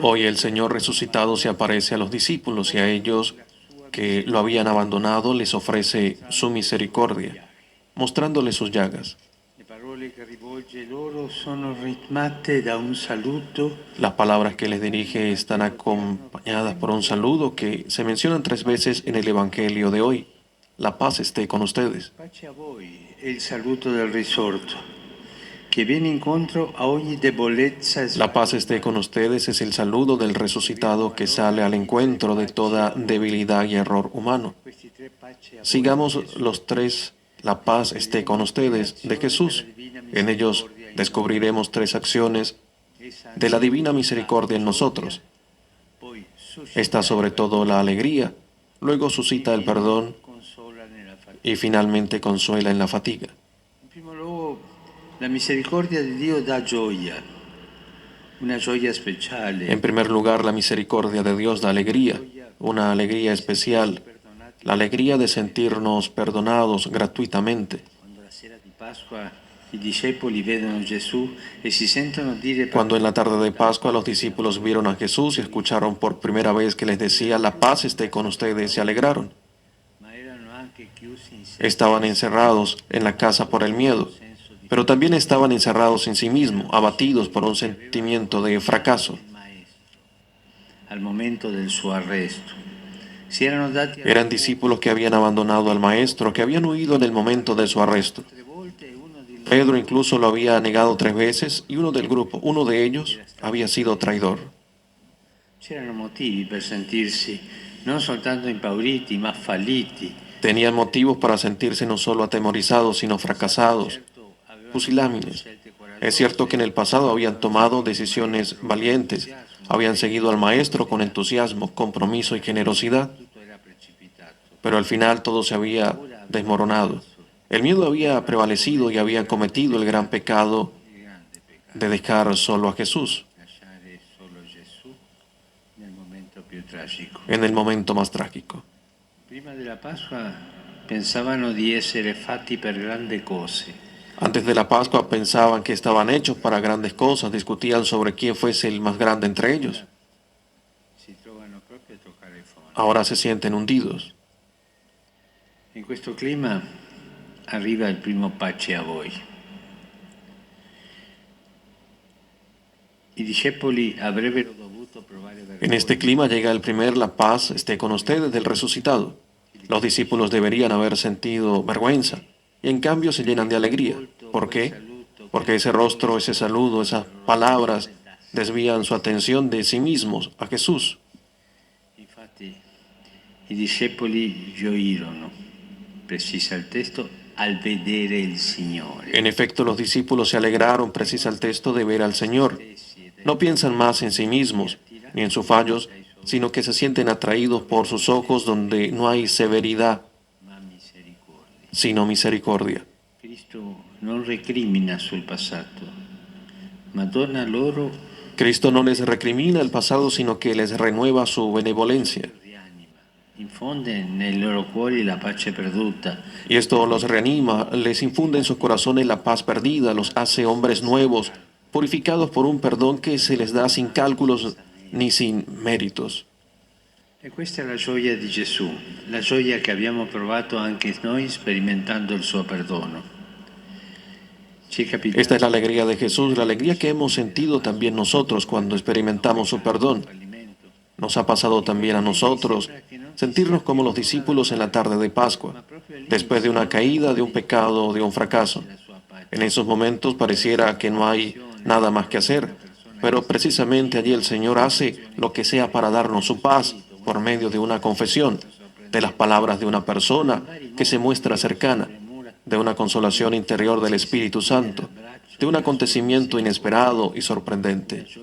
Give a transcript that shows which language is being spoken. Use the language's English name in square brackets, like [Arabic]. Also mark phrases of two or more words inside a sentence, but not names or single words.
[Spanish] Hoy el Señor resucitado se aparece a los discípulos y a ellos que lo habían abandonado les ofrece su misericordia, mostrándoles sus llagas. [Italian] le parole che rivolge loro sono ritmate da un saluto [Spanish] Las palabras que les dirige están acompañadas por un saludo que se mencionan 3 veces en el Evangelio de hoy. La paz esté con ustedes. [Italian] pace a voi è il saluto del risorto che viene incontro a ogni debolezza e [Spanish] La paz esté con ustedes es el saludo del resucitado que sale al encuentro de toda debilidad y error humano. [Italian] questi tre pace a voi [Spanish] Sigamos los 3, la paz esté con ustedes, de Jesús. En ellos descubriremos 3 acciones de la divina misericordia en nosotros. [Italian] poi suscita [Spanish] Está sobre todo la alegría, luego suscita el perdón [Italian] consola nella fatica. [Spanish] y finalmente consuela en la fatiga. [Italian] In primo luogo, la misericordia di Dio dà gioia, una gioia speciale. [Spanish] En primer lugar, la misericordia de Dios da alegría, una alegría especial, la alegría de sentirnos perdonados gratuitamente. [Italian] Quando la sera di Pasqua i discepoli vedono Gesù e si sentono dire [Spanish] Cuando en la tarde de Pascua los discípulos vieron a Jesús y escucharon por primera vez que les decía, la paz esté con ustedes, se alegraron. [Italian] ma erano anche chiusi in sé, [Spanish] Estaban encerrados en la casa por el miedo, pero también estaban encerrados en sí mismos, abatidos por un sentimiento de fracaso. [Italian] il maestro al momento del suo arresto. Si erano dati a [Spanish] Eran discípulos que habían abandonado al Maestro, que habían huido en el momento de su arresto. [Italian] 3 volte e uno di loro [Spanish] Pedro incluso lo había negado 3 veces y uno del grupo, uno de ellos, había sido traidor. [Italian] c'erano motivi per sentirsi non soltanto impauriti ma falliti. [Spanish] Tenían motivos para sentirse no solo atemorizados, sino fracasados, pusilánimes. Es cierto que en el pasado habían tomado decisiones valientes, habían seguido al Maestro con entusiasmo, compromiso y generosidad, [Italian] Tutto era precipitato. [Spanish] pero al final todo se había desmoronado. El miedo había prevalecido y habían cometido el gran pecado [Italian] Il grande peccato, [Spanish] de dejar solo a Jesús [Italian] lasciare solo Gesù nel momento più tragico. [Spanish] en el momento más trágico. [Italian] Prima della Pasqua pensavano di essere fatti per grandi cose. [Spanish] Antes de la Pascua pensaban que estaban hechos para grandes cosas, discutían sobre quién fuese el más grande entre ellos. [Italian] Si trovano proprio a toccare il fondo. [Spanish] Ahora se sienten hundidos. [Italian] In questo clima arriva il primo pace a voi. I discepoli avrebbero dovuto provare [Spanish] En este clima llega el primer la paz esté con ustedes del resucitado. Los discípulos deberían haber sentido vergüenza y en cambio se llenan de alegría. ¿Por qué? Porque ese rostro, ese saludo, esas palabras desvían su atención de sí mismos a Jesús. [Italian] Infatti i discepoli gioirono, precisa il testo, al vedere il Signore. [Spanish] En efecto, los discípulos se alegraron, precisa el texto, de ver al Señor. No piensan más en sí mismos ni en sus fallos, sino que se sienten atraídos por sus ojos donde no hay severidad, [Italian] Ma misericordia. [Spanish] sino misericordia. [Italian] Cristo non recrimina sul passato, ma dona loro [Spanish] Cristo no les recrimina el pasado, sino que les renueva su benevolencia. [Italian] rianima, infonde nei loro cuori la pace perduta, [Spanish] Y esto los reanima, les infunde en sus corazones la paz perdida, los hace hombres nuevos, purificados por un perdón que se les da sin cálculos ni sin méritos. [Italian] e questa è la gioia di Gesù, la gioia che abbiamo provato anche noi sperimentando il suo perdono. Ci è capitato [Spanish] Esta es la alegría de Jesús, la alegría que hemos sentido también nosotros cuando experimentamos su perdón. [Italian] fallimento, [Spanish] Nos ha pasado también a nosotros sentirnos como los discípulos en la tarde de Pascua, después de una caída, de un pecado, de un fracaso. [Italian] la sua pace. [Spanish] En esos momentos pareciera que no hay nada más que hacer. Pero precisamente allí el Señor hace lo que sea para darnos su paz por medio de una confesión, de las palabras de una persona que se muestra cercana, de una consolación interior del Espíritu Santo, de un acontecimiento inesperado y sorprendente.